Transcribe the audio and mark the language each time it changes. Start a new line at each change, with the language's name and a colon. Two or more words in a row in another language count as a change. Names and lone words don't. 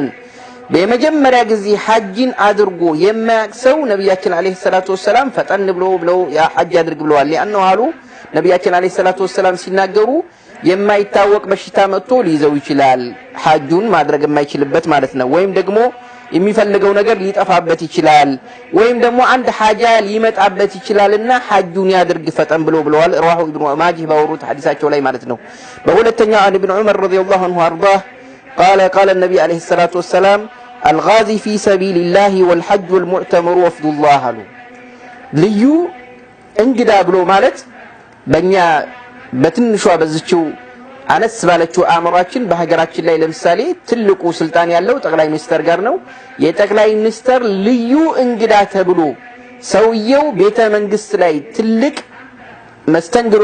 Amharic: በመጀመሪያ ጊዜ ሐጅን አድርጎ የማያውቅ ሰው ነብያችን
Arabic: عليه الصلاة والسلام
Amharic: ፈጠን ብለው ያ ሐጅ አድርግ ብለዋል። ያነው አሉ ነብያችን
Arabic: عليه الصلاة والسلام
Amharic: ሲናገሩ የማይታወቅ በሽታ መጥቶ ሊይዘው ይችላል ሐጁን ማድረግ የማይችልበት ማለት ነው። ወይም ደግሞ የሚፈልገው ነገር ሊጠፋበት ይችላል ወይም ደግሞ አንድ ሐጃ ሊመጣበት ይችላልና ሐጁን ያድርግ ፈጠን ብለዋል።
Arabic: رواه ابن ماجه
Amharic: ባወሩት ሐዲሳቸው ላይ ማለት ነው። በሁለተኛው
Arabic: عن ابن عمر رضي الله عنه وارضاه قال النبي عليه الصلاة والسلام الغازي في سبيل الله والحج والمعتمر وفد الله
Amharic: አሉ። ልዩ እንግዳ ብሎ ማለት በእኛ በትንሿ በዝችው አነስ ባለችው አእምሯችን በሀገራችን ላይ ለምሳሌ ትልቁ ስልጣን ያለው ጠቅላይ ሚኒስተር ጋር ነው። የጠቅላይ ሚኒስተር ልዩ እንግዳ ተብሎ ሰውየው ቤተ መንግስት ላይ ትልቅ መስተንግዶ